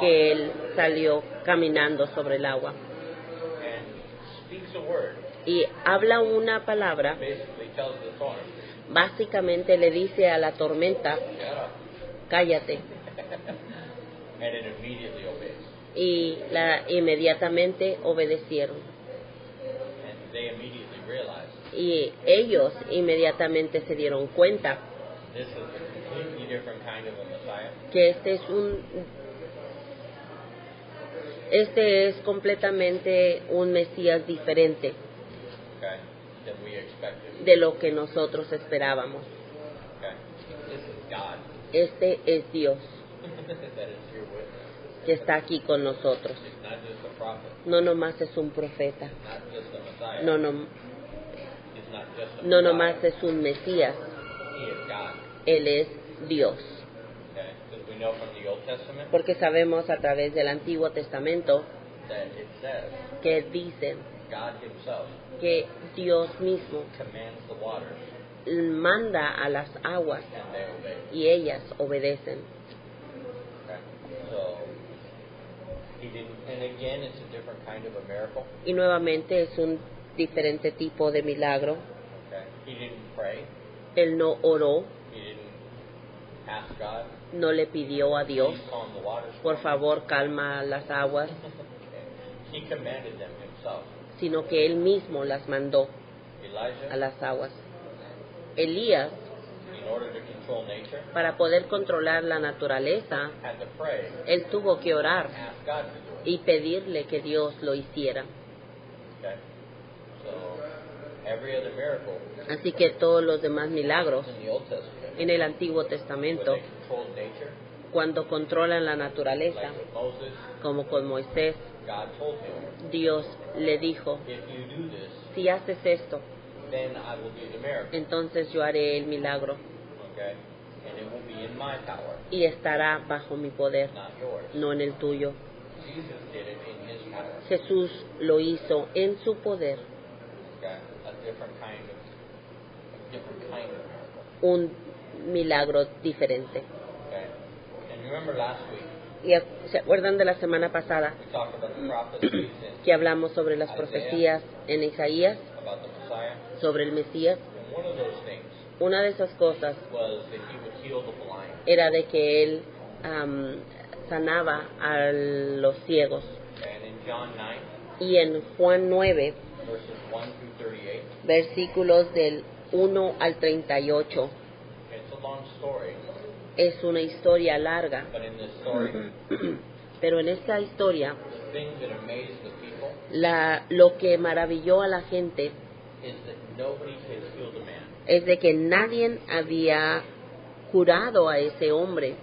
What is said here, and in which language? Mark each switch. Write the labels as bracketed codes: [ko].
[es] que él salió caminando sobre el agua [en] and speaks a word. [es] y habla una palabra. [en] Basically tells the storm, [es] Básicamente le dice a la tormenta, [en] "Shut up," [es] cállate, [en] and it immediately obeys. [es] y inmediatamente obedecieron. [en] And they immediately realized [es] Y ellos inmediatamente se dieron cuenta [en] this is a completely different kind of a Messiah. [es] que este es completamente un Mesías diferente [en] Okay. Than we expected. [es] de lo que nosotros esperábamos. [en] Okay. This is God. [es] Este es Dios [en] That is here with us. [es] que está aquí con nosotros. [en] It's not just a prophet. [es] No nomás es un profeta, [en] Not just a Messiah. [es] no [en] It's not just a [es] no nomás es un Mesías, [en] He is God. [es] Él es Dios. [en] Okay. Because we know from the Old Testament [es] Porque sabemos a través del Antiguo Testamento [en] that it says [es] que dice [en] God Himself [es] que Dios mismo [en] commands the waters [es] manda a las aguas [en] and they obey. [es] y ellas obedecen. [en] Okay. So He didn't. And again, it's a different kind of a miracle. [es] Y nuevamente es un diferente tipo de milagro. [en] Okay. He didn't pray. [es] Él no oró, [en] He didn't ask God. [es] no le pidió a Dios, [en] Please calm the waters. [es] por [en] for me." [es] favor calma las aguas, [en] Okay. He commanded them Himself. [es] sino que Él mismo las mandó a [en] Elijah, [es] las aguas. Elías, [en] in order to control nature, [es] para poder controlar la naturaleza, [en] had to pray, [es] él tuvo que orar [en] ask God to do it. [es] y pedirle que Dios lo hiciera. [en] Okay. So every other miracle [es] Así que todos los demás milagros [en] in the Old Testament, [es] en el Antiguo [en] when [es] Testamento, [en] they controlled nature, [es] cuando controlan la naturaleza, [en] like with Moses, [es] como con Moisés, [en] God told him, [es] Dios le dijo, [en] if you do this, [es] si haces esto, [en] then I will do the miracle. [es] entonces yo haré el milagro [en] Okay? And it will be in my power, [es] y estará bajo mi poder, [en] not yours. [es] no en el tuyo. [en] Jesus did it in His power. [es] Jesús lo hizo en su poder, [en] Okay? A different kind of miracle. [es] un milagro diferente. [en] Okay? And remember last week, [es] ¿Y se acuerdan de la semana pasada [en] we talked about the prophecies and [es] que hablamos sobre las profecías en Isaías, [en] about the Messiah? [es] sobre el Mesías? [en] And one of those things [es] Una de esas cosas [en] was that He would heal the blind. [es] era de que Él sanaba a los ciegos. [en] And in John 9, [es] Y en Juan 9, [en] verses 1 through 38, [es] versículos del 1 al 38, [en] it's a long story, [es] es una historia larga, [en] but in this story, [es] pero en esta historia [en] the thing that amazed the people [es] lo que maravilló a la gente [en] is that nobody had healed a man [es] es de que nadie había curado a ese hombre